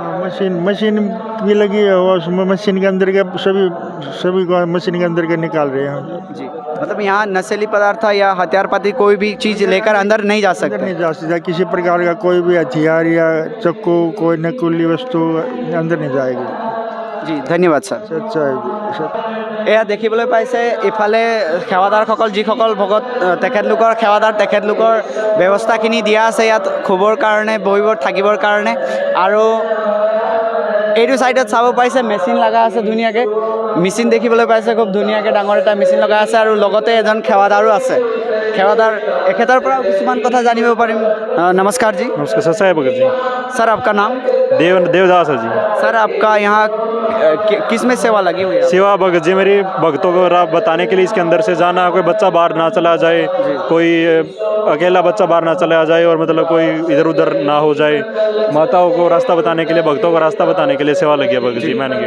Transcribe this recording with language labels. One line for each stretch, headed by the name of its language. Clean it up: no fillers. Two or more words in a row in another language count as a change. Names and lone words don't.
Hindi: मशीन भी लगी है और उसमें मशीन के अंदर के सभी को मशीन के अंदर के निकाल रहे हैं जी मतलब यहाँ नशीली पदार्थ या हथियार पाती कोई भी चीज़ लेकर अंदर नहीं जा अंदर सकते नहीं जा सकता किसी प्रकार का कोई भी हथियार या चक्कू कोई नकुली वस्तु अंदर नहीं जाएगी जी धन्यवाद सर अच्छा है जी
Assamese: এয়া দেখিবলৈ পাইছে ইফালে সেৱাদাৰসকল যিসকল ভগত তেখেতলোকৰ সেৱাদাৰ তেখেতলোকৰ ব্যৱস্থাখিনি দিয়া আছে ইয়াত খুবৰ কাৰণে বহিবৰ থাকিবৰ কাৰণে আৰু এইটো সাইডত চাব পাইছে মেচিন লগা আছে ধুনীয়াকৈ মেচিন দেখিবলৈ পাইছে খুব ধুনীয়াকৈ ডাঙৰ এটা মেচিন লগা আছে আৰু লগতে এজন সেৱাদাৰো আছে সেৱাদাৰ এখেতৰ পৰাও কিছুমান কথা জানিব পাৰিম
Hindi: नमस्कार जी नमस्कार सर साहेब भगत जी सर आपका नाम देवदास है जी सर आपका यहाँ किस में सेवा लगी हुई है सेवा भगत जी मेरी भक्तों को बताने के लिए इसके अंदर से जाना कोई बच्चा बाहर ना चला जाए कोई अकेला बच्चा बाहर ना चला जाए और मतलब कोई इधर उधर ना हो जाए माताओं को रास्ता बताने के लिए भक्तों को रास्ता बताने के लिए सेवा लगी है भगत जी
English: main gate